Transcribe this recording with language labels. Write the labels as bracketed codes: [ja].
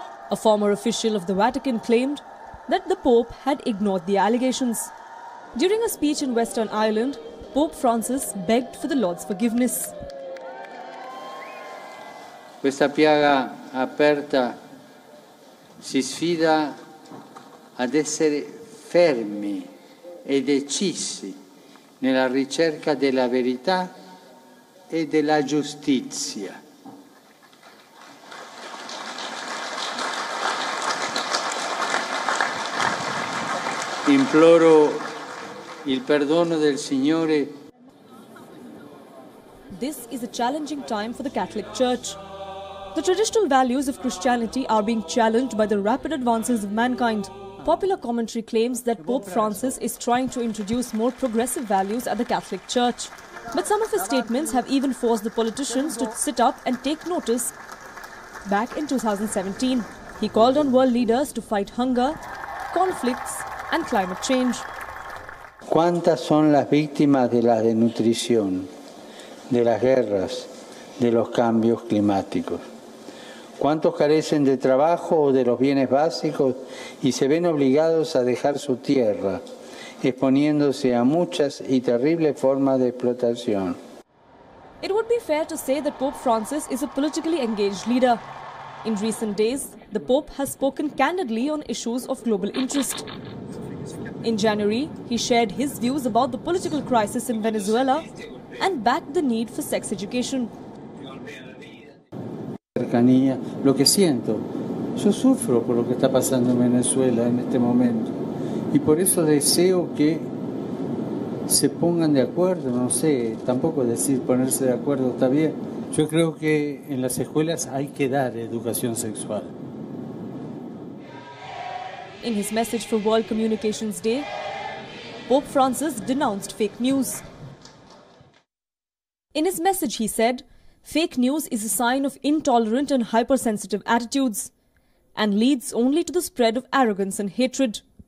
[en] A former official of the Vatican claimed that the Pope had ignored the allegations. During a speech in Western Ireland, Pope Francis begged for the Lord's forgiveness. [it] Questa piaga aperta si sfida ad essere fermi e decisi nella ricerca della verità e della giustizia. Imploro il perdono del Signore. [en] This is a challenging time for the Catholic Church. The traditional values of Christianity are being challenged by the rapid advances of mankind. Popular commentary claims that Pope Francis is trying to introduce more progressive values at the Catholic Church. But some of his statements have even forced the politicians to sit up and take notice. Back in 2017, he called on world leaders to fight hunger, conflicts and climate change. [es] ¿Cuántas son las víctimas de la desnutrición, de las guerras, de los cambios climáticos? ¿Cuántos carecen de trabajo o de los bienes básicos y se ven obligados a dejar su tierra, exponiéndose a muchas y terribles formas de explotación? [en] It would be fair to say that Pope Francis is a politically engaged leader. In recent days, the Pope has spoken candidly on issues of global interest. In January, he shared his views about the political crisis in Venezuela and backed the need for sex education. [es] Cercanía, lo que siento, yo sufro por lo que está pasando en Venezuela en este momento y por eso deseo que se pongan de acuerdo, no sé, tampoco decir ponerse de acuerdo está bien. Yo creo que en las escuelas hay que dar educación sexual. [en] In his message for World Communications Day, Pope Francis denounced fake news. In his message, he said, fake news is a sign of intolerant and hypersensitive attitudes and leads only to the spread of arrogance and hatred.